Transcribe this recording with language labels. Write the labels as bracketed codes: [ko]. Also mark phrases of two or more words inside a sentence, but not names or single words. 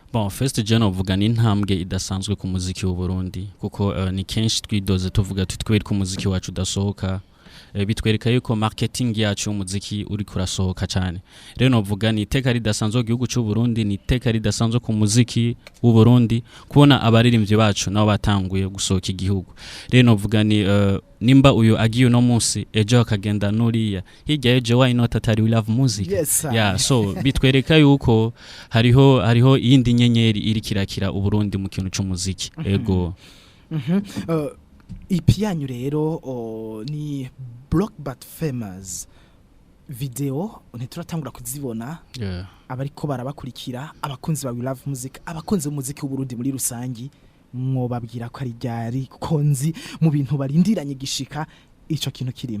[rn] Bon, first John uvuga ni intambwe idasanzwe ku muziki w'u Burundi kuko ni kenshi twidoze tuvuga tutwere ku muziki wacu udasohoka bitwereka yuko marketing yacu umuziki uri kurasohoka cyane. Rero novuga ni iteka ridasanzwe igihugu cy'u Burundi ni iteka ridasanzwe ku muziki w'u Burundi kubona abaririmbyi bacu nabo batanguye gusohoka igihugu. Rero novuga ni nimba uyu agiye no munsi ejo akagenda nuriya hirya ejo [en] why not [rn] atari Love Muzika. Yes, so bitwereka yuko hariho iyindi nyenyeri iri kirakira u Burundi mu kintu cy'umuziki. Ego ipi yanyu rero ni Block But Famous video ntituratangura kuzibona abariko barabakurikira abakunzi ba Love Muzika abakunzi b'umuziki w'u Burundi muri rusangi mwobabwira ko ari ryari konzi mu bintu barindiranye gishika ico kintu kirimo.